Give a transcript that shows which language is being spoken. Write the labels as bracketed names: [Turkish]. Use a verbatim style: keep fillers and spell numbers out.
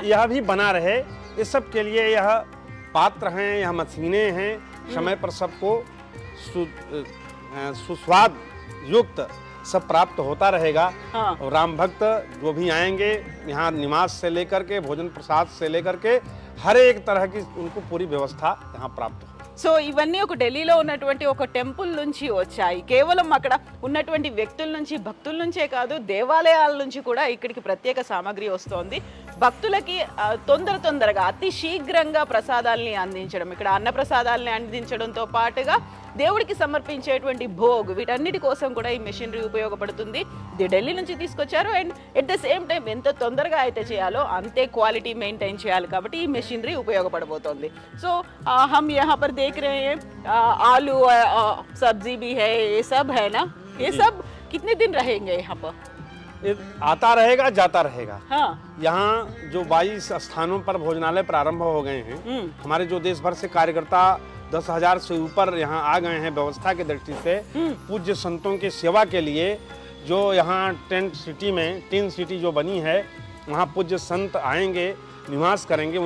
[Hindi] तो यह भी बना रहे, इस सब के लिए यह पात्र हैं, यह मशीनें हैं। समय पर सबको सु- अ, सुस्वाद युक्त सब प्राप्त होता रहेगा। हाँ। और राम भक्त जो भी आएंगे यहाँ, निवास से लेकर के भोजन प्रसाद से लेकर के हर एक तरह की उनको पूरी व्यवस्था यहाँ प्राप्त हो। [Telugu] సో ఇవన్నీ ఒక ఢిల్లీలో ఉన్నటువంటి ఒక టెంపుల్ నుంచి వచ్చాయి. కేవలం అక్కడ ఉన్నటువంటి వ్యక్తుల నుంచి, భక్తుల నుంచే కాదు, దేవాలయాల నుంచి కూడా ఇక్కడికి ప్రత్యేక సామాగ్రి వస్తోంది. భక్తులకి ఆ, తొందర తొందరగా అతి శీఘ్రంగా ప్రసాదాలని అందించడం, ఇక్కడ అన్న ప్రసాదాలని అందించడంతో పాటుగా దేవుడికి సమర్పించేటువంటి భోగ్ వీటన్నిటి కోసం కూడా ఈ మెషినరీ ఉపయోగపడుతుంది. ఇది ఢిల్లీ నుంచి తీసుకొచ్చారు. [English] and at the same time [Telugu] ఎంత తొందరగా అయితే చేయాలో అంతే క్వాలిటీ మెయింటైన్ చేయాలి కాబట్టి ఈ మెషినరీ ఉపయోగపడబోతోంది. [Hindi] సో హమ్ యహా పర్ దేఖ్ రే హై, ఆ, ఆలు ఆ, ఆ, సబ్జీ భీ హై, ఏ సబ్ హై నా. ఏ సబ్ కితనే దిన్ రహేంగే యహా పర్? ये आता रहेगा, जाता रहेगा। హా, यहाँ जो बाईस स्थानों पर भोजनालय प्रारंभ हो गए हैं। हम्म। हमारे जो देश भर से कार्यकर्ता दस हजार से ऊपर यहाँ आ गए हैं व्यवस्था की दृष्टि से। पूज्य संतों की सेवा के लिए जो यहाँ टेंट सिटी में टेंट सिटी जो बनी है, वहाँ पूज्य संत आएंगे, निवास करेंगे।